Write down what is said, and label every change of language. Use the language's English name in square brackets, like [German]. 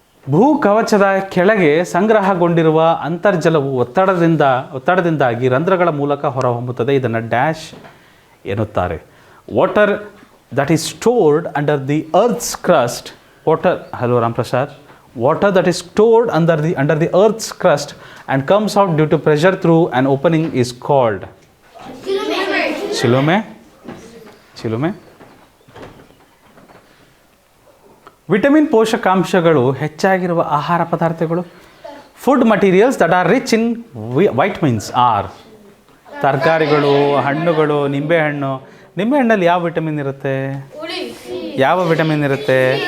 [Kannada] ಭೂಕವಚದ ಕೆಳಗೆ ಸಂಗ್ರಹಗೊಂಡಿರುವ ಅಂತರ್ಜಲವು ಒತ್ತಡದಿಂದಾಗಿ ರಂಧ್ರಗಳ ಮೂಲಕ ಹೊರಹೊಮ್ಮುತ್ತದೆ. ಇದನ್ನು ಡ್ಯಾಶ್ ಎನ್ನುತ್ತಾರೆ. [English] Water that is stored under the earth's crust. Hello Ram Prasad. Water that is stored under the earth's crust and comes out due to pressure through an opening is called Chilome. [Kannada] Chilume. Vitamin ಪೋಷಕಾಂಶಗಳು ಹೆಚ್ಚಾಗಿರುವ ಆಹಾರ ಪದಾರ್ಥಗಳು. [English] food materials that are rich in vitamins are [Kannada] ತರಕಾರಿಗಳು, ಹಣ್ಣುಗಳು, ನಿಂಬೆಹಣ್ಣು. ನಿಂಬೆಹಣ್ಣಲ್ಲಿ ಯಾವ vitamin ಇರುತ್ತೆ? ಯಾವ ವಿಟಮಿನ್ ಇರುತ್ತೆ?